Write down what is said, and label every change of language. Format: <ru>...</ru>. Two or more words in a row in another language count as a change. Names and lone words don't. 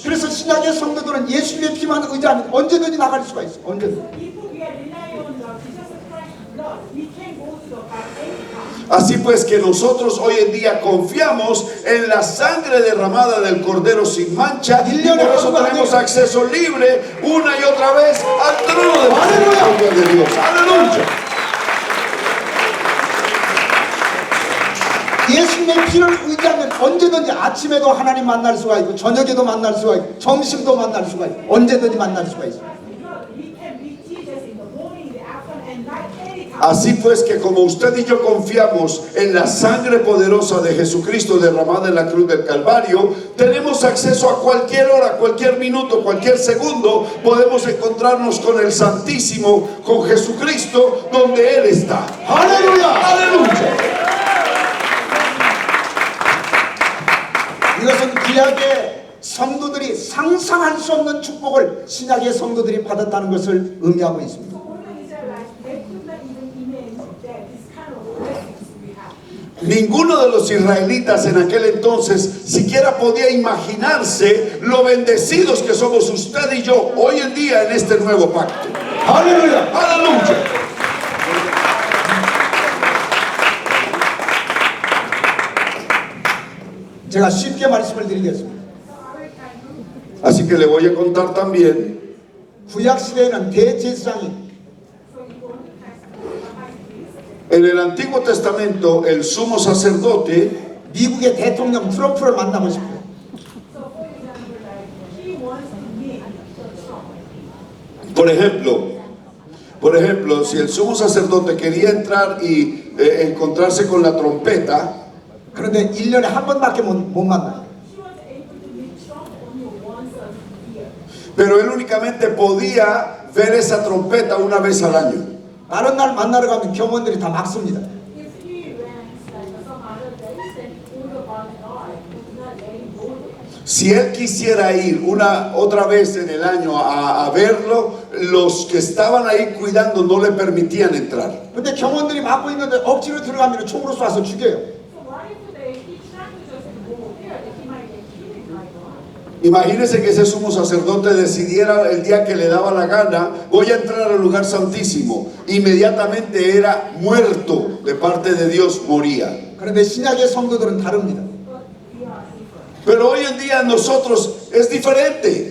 <ko>그래서 신약의 성도들은 예수님의 피만 의지하면 언제든지 나갈 수가 있어. 언제든지.</ko> <en>If we rely on Jesus Christ's blood, we can go to the Father anytime.</en> <es>Así pues que nosotros hoy en día confiamos en la sangre derramada del Cordero sin mancha y por eso tenemos acceso libre una y otra vez al trono de misericordia de Dios. ¡Aleluya!</es> <ko>예수님의 피를 의지하면 언제든지 아침에도 하나님 만날 수가 있고 저녁에도 만날 수가 있고 점심도 만날 수가 있고 언제든지 만날 수가 있어.</ko> <en>We can meet Jesus in the morning, in the afternoon, and night anytime.</en> <es>Así pues que como usted y yo confiamos en la sangre poderosa de Jesucristo derramada en la cruz del Calvario, tenemos acceso a cualquier hora, cualquier minuto, cualquier segundo, podemos encontrarnos con el Santísimo, con Jesucristo, donde Él está.</es> <ko>할렐루야!</ko> <es>¡Aleluya!</es> <ko>이것은 구약의 성도들이 상상할 수 없는 축복을 신약의 성도들이 받았다는 것을 의미하고 있습니다.</ko> <en>For the Israelites, they could not even imagine that this kind of blessings we have.</en> <es>Ninguno de los israelitas en aquel entonces siquiera podía imaginarse lo bendecidos que somos usted y yo hoy en día en este nuevo pacto.</es> <ko>할렐루야!</ko> <es>¡Aleluya!</es> <ko>제가 쉽게 말씀을 드리겠습니다.</ko> <es>Así que le voy a contar también.</es> <ko>구약 시대에는 대제사장이</ko> <es>En el Antiguo Testamento, el sumo sacerdote</es> <ko>미국의 대통령 트럼프를 만나고 싶어요.</ko> <en>So, for example, like he wants to meet the Trump.</en> <es>por ejemplo, si el sumo sacerdote quería entrar y encontrarse con la trompeta,</es> <ko>그런데 1년에 한 번밖에 못 만나요.</ko> <en>He was able to meet Trump only once a year.</en> <es>pero él únicamente podía ver esa trompeta una vez al año.</es> <ko>다른 날 만나러 가면 경호원들이 다 막습니다.</ko> <en>If he went like some other days, then all the bodyguard would not let him go there.</en> <es>Si él quisiera ir otra vez en el año a verlo, los que estaban ahí cuidando no le permitían entrar.</es> <ko>근데 경호원들이 막고 있는데 억지로 들어가면 총으로 쏴서 죽여요.</ko> <en>So what if he tried to just go there, that he might get killed by God?</en> <es>Imagínese que ese sumo sacerdote decidiera el día que le daba la gana, voy a entrar al lugar santísimo. Inmediatamente era muerto de parte de Dios, moría.</es> <ko>그런데 신약의 성도들은 다릅니다.</ko> <en>But we are different.</en> <es>Pero hoy en día nosotros es diferente.</es>